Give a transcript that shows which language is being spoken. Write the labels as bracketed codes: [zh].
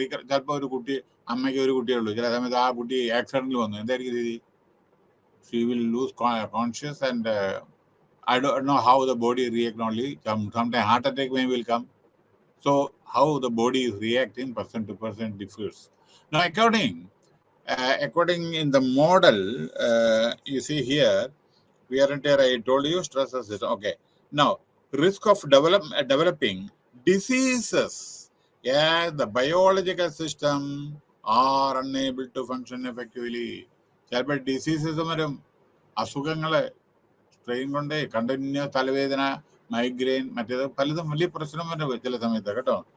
[ml] ചിലപ്പോൾ അമ്മയ്ക്ക് ഒരു കുട്ടിയേ ഉള്ളൂ, ചില സമയത്ത് ആ കുട്ടി ആക്സിഡന്റിൽ വന്നു, എന്തായിരിക്കും രീതി? [en] She will lose conscious and I don't know how the body react only. Sometimes heart attack will come. So how the body is reacting person to person differs. Now, according in the model, you see here, wear and tear, I told you, stress is okay. Now, risk of developing diseases. Yeah, the biological system are unable to function effectively. Child diseases [ml] varum, അസുഖങ്ങള്, strain കൊണ്ട് continuous തലവേദന, migraine, മറ്റേത് പലതും വലിയ പ്രശ്നം വരും ചില സമയത്ത് കേട്ടോ.